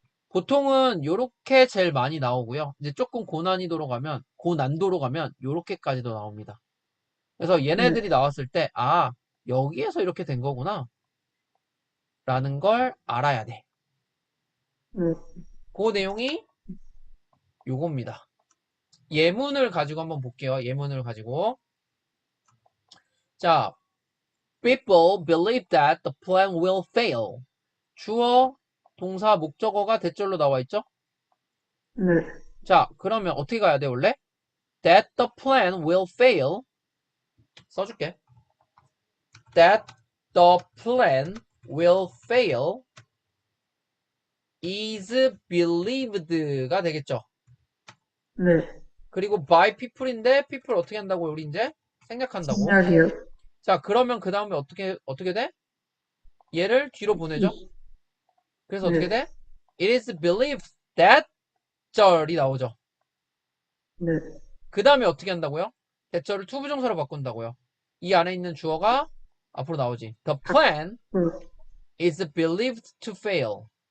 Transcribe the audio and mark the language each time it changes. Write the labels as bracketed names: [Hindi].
[Korean] 보통은 요렇게 제일 많이 나오고요. 이제 조금 고난도로 가면 요렇게까지도 나옵니다. 그래서 네. 얘네들이 나왔을 때, 아, 여기에서 이렇게 된 거구나. 라는 걸 알아야 돼. 네. 그 내용이 요겁니다. 예문을 가지고 한번 볼게요. 예문을 가지고. [English] 자, people believe that the plan will fail. [Korean] 주어, 동사, 목적어가 대절로 나와 있죠? 네. 자, 그러면 어떻게 가야 돼, 원래? [English] That the plan will fail. [Korean] 써줄게. [English] That the plan will fail is believed가 되겠죠. [Korean] 네. 그리고 by people인데 people 어떻게 한다고 우리 이제 생략한다고. 생략이요. 자, 그러면 그 다음에 어떻게 돼? 얘를 뒤로 보내죠. 그래서 어떻게 네. 돼? [English] It is believed that 절이 나오죠. [Korean] 네. 그 다음에 어떻게 한다고요? 대절을 투부정사로 바꾼다고요. 이 안에 있는 주어가 앞으로 나오지. [English] The plan is believed to fail.